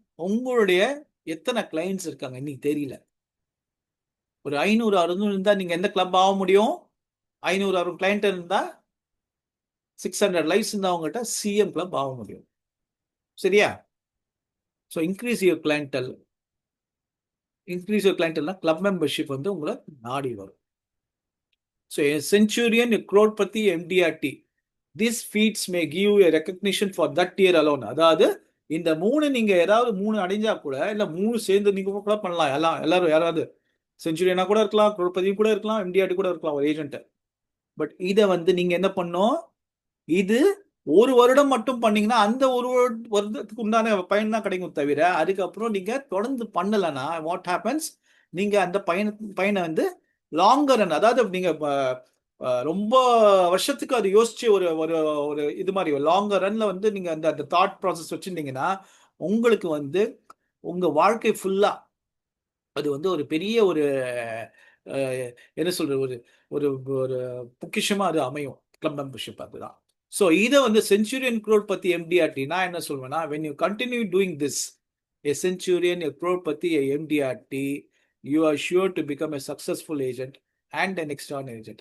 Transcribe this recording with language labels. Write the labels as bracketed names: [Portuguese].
[Tamil] உங்களுடைய எத்தனை கிளைண்ட்ஸ் இருக்காங்க இன்னைக்கு தெரியல. ஒரு 500-600 இருந்தா நீங்க எந்த கிளப் ஆக முடியும்? 500-600 கிளைண்ட் இருந்தா 600 லைஃப்ஸ் இருந்தா அவங்ககிட்ட சிஎம் கிளப் ஆக முடியும். சரியா? [English] So increase your clientele. Increase your கிளையண்டல்னா club membership [Tamil] வந்து உங்களை நாடி வரும். [English] So a centurion, a crorepati, MDRT, these feats may give you a recognition for that year alone. [Tamil] அதாவது இந்த 3 நீங்க ஏதாவது 3 அடைஞ்சா கூட இல்ல 3 சேர்ந்து நீங்க கூட பண்ணலாம். எல்லாரும் யாராவது செஞ்சுரியனா கூட இருக்கலாம், crorepati கூட இருக்கலாம், MDRT கூட இருக்கலாம் ஒரு ஏஜென்ட். பட் இதை வந்து நீங்க என்ன பண்ணணும், இது ஒரு வருடம் மட்டும் பண்ணீங்கன்னா அந்த ஒரு வருடத்துக்கு உண்டான பயன் தான் கிடைக்கும். தவிர அதுக்கப்புறம் நீங்க தொடர்ந்து பண்ணலன்னா வாட் ஹேப்பன்ஸ், நீங்க அந்த பயனை வந்து லாங்கர் ரன், அதாவது நீங்க ரொம்ப வருஷத்துக்கு அது யோசிச்சு ஒரு இது மாதிரி லாங்கர் ரன்ல வந்து நீங்க அந்த தாட் ப்ராசஸ் வச்சிருந்தீங்கன்னா உங்களுக்கு வந்து உங்க வாழ்க்கை ஃபுல்லா அது வந்து ஒரு பெரிய ஒரு என்ன சொல்றது, ஒரு ஒரு ஒரு பொக்கிஷமா அது அமையும் கிளப் மெம்பர்ஷிப். அதுதான். [English] so [Tamil] இதை வந்து செஞ்சுரியன் குரோட்பதி எம்டிஆர்டி நான் என்ன சொல்வேன்னா, [English] When you continue doing this, a centurion, a crorepati, a MDRT, you are sure to become a successful agent and an external agent.